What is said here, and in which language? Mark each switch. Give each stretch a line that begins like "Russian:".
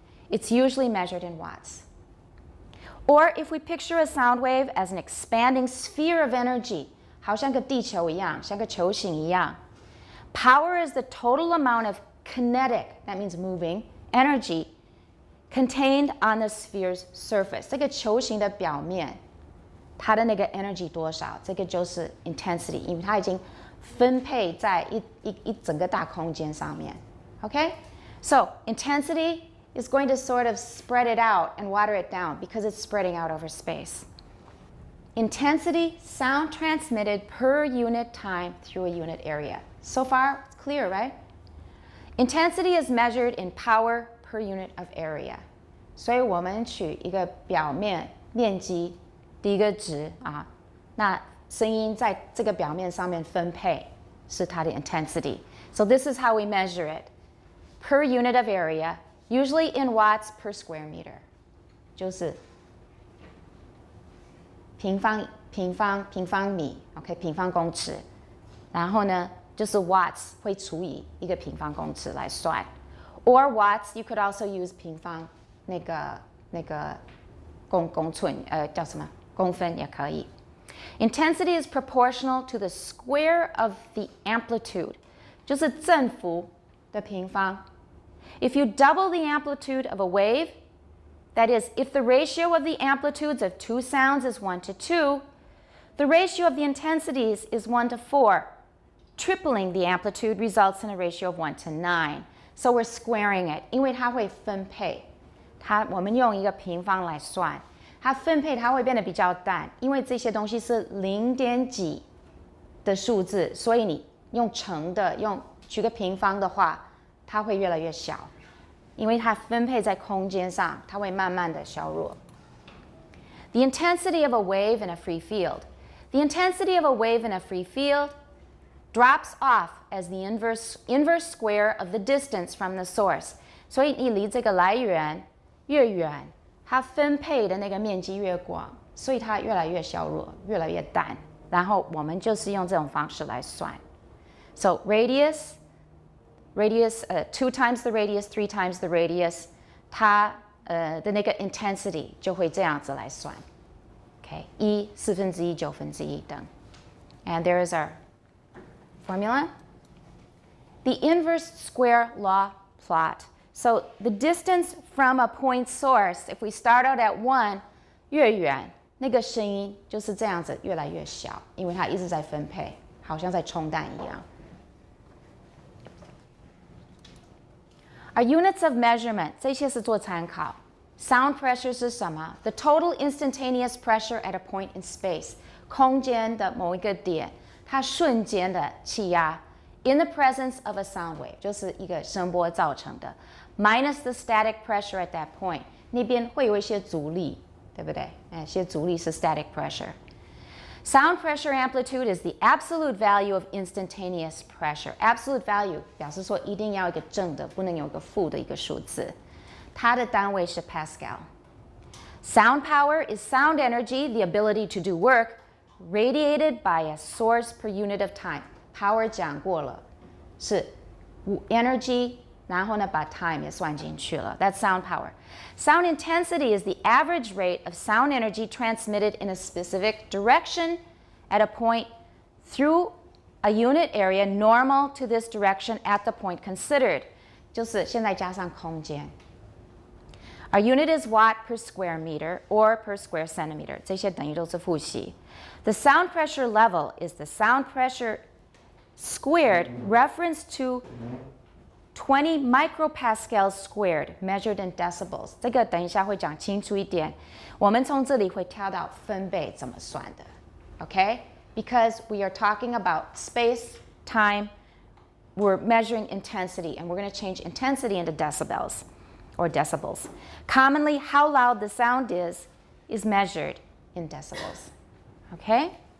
English: It's usually measured in watts. Or if we picture a sound wave as an expanding sphere of energy,
Chinese: 好像个地球一样，
English: 像个球形一样. Power is the total amount of kinetic, that means moving, energy contained on the sphere's surface.
Chinese: 这个球形的表面，它的那个 energy 多少，这个就是 intensity， 因为它已经分配在一整个大空间上面。
English: Okay? So intensity is going to sort of spread it out and water it down because it's spreading out over space. Intensity, sound transmitted per unit time through a unit area. So far, it's clear, right? Intensity is measured in power per unit of area.
Chinese: 所以我们取一个表面面积第一个值啊，那声音在这个表面上面分配是它的 intensity.
English: So this is how we measure it. Per unit of area, usually in watts per square meter.
Chinese: 就是平方米 ，OK， 平方公尺，然后呢，就是 watts 会除以一个平方公尺来算 ，
English: or watts you could also use
Chinese: 平方那个公寸叫什么公分也可以。
English: Intensity is proportional to the square of the amplitude，
Chinese: 就是振幅的平方。
English: If you double the amplitude of a wave, that is, if the ratio of the amplitudes of two sounds is 1 to 2, the ratio of the intensities is 1 to 4. Tripling the amplitude results in a ratio of 1 to 9. So we're squaring it.
Chinese: 因为它会分配，我们用一个平方来算，它分配它会变得比较淡，因为这些东西是0点几的数字，所以你用乘的，取个平方的话，它会越来越小。因为它分配在空间上，它会慢慢的削弱。
English: The intensity of a wave in a free field. The intensity of a wave in a free field drops off as the inverse square of the distance from the source.
Chinese: 所以你离这个来源越远，它分配的那个面积越广，所以它越来越削弱，越来越淡。然后我们就是用这种方式来算。
English: So radius, 2 times the radius, 3 times the radius,
Chinese: 它的那个 intensity 就会这样子来算。
English: Okay, 1 1/4 9/1等。And there is our formula. The inverse square law plot. So the distance from a point source, if we start out at 1,
Chinese: 越远，那个声音就是这样子越来越小，因为它一直在分配，好像在冲淡一样。
English: Our units of measurement,
Chinese: 这些是做参考。 Sound pressure 是什么？
English: The total instantaneous pressure at a point in space，
Chinese: 空间的某一个点，它瞬间的气压
English: in the presence of a sound wave，
Chinese: 就是一个声波造成的
English: ，minus the static pressure at that point，
Chinese: 那边会有一些阻力，对不对？那些阻力是 static pressure。
English: Sound pressure amplitude is the absolute value of instantaneous pressure.
Chinese: Absolute value 表示说一定要一个正的，不能有一个负的一个数字。它的单位是 Pascal.
English: Sound power is sound energy, the ability to do work, radiated by a source per unit of time.
Chinese: Power 讲过了，是 energy 然后呢把 time 也算进去了。
English: That's sound power. Sound intensity is the average rate of sound energy transmitted in a specific direction at a point through a unit area normal to this direction at the point considered.
Chinese: 就是现在加上空间。
English: Our unit is watt per square meter or per square centimeter.
Chinese: 这些等于都是复习。
English: The sound pressure level is the sound pressure squared reference to 20 micropascals squared measured in decibels.
Chinese: 这个等一下会讲清楚一点。我们从这里会跳到分贝怎么算的。OK?
English: because we are talking about space, time, we're measuring intensity, and we're going to change intensity into decibels or decibels. Commonly, how loud the sound is measured in decibels. Okay?